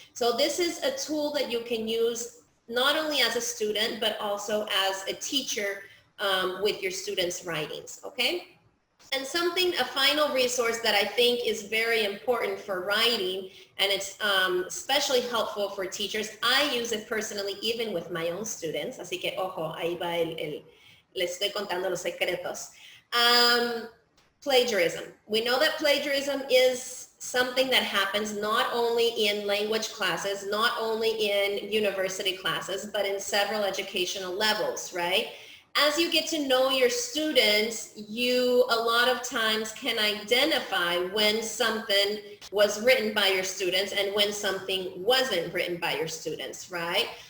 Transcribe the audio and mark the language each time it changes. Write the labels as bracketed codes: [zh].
[en] So this is a tool that you can use not only as a student, but also as a teacher with your students' writings, okay? And a final resource that I think is very important for writing, and it's especially helpful for teachers. I use it personally even with my own students, [es] así que ojo, ahí va les estoy contando los secretos. [en] Plagiarism. We know that plagiarism is something that happens not only in language classes, not only in university classes, but in several educational levels, right? As you get to know your students, you a lot of times can identify when something was written by your students and when something wasn't written by your students, right?